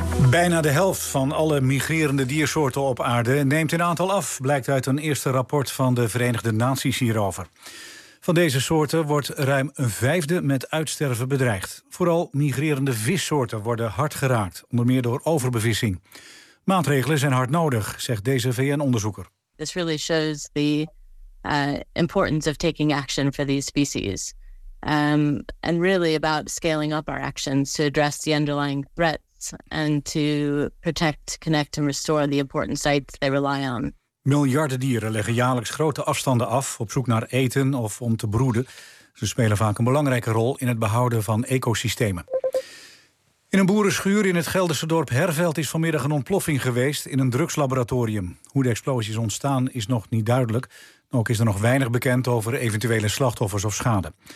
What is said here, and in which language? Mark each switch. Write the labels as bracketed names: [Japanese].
[Dutch] Bijna de helft van alle migrerende diersoorten op aarde neemt in aantal af, blijkt uit een eerste rapport van de Verenigde Naties hierover. Van deze soorten wordt ruim een vijfde met uitsterven bedreigd. Vooral migrerende vissoorten worden hard geraakt, onder meer door overbevissing. Maatregelen zijn hard nodig, zegt deze VN-onderzoeker. [English] This really shows the importance of taking action for these species. And really about scaling up our actions to address the underlying threats and to protect, connect and restore the important sites they rely on. [Dutch] Miljarden dieren leggen jaarlijks grote afstanden af op zoek naar eten of om te broeden. Ze spelen vaak een belangrijke rol in het behouden van ecosystemen. In een boerenschuur in het Gelderse dorp Herveld is vanmiddag een ontploffing geweest in een drugslaboratorium. Hoe de explosie is ontstaan is nog niet duidelijk. Ook is er nog weinig bekend over eventuele slachtoffers of schade.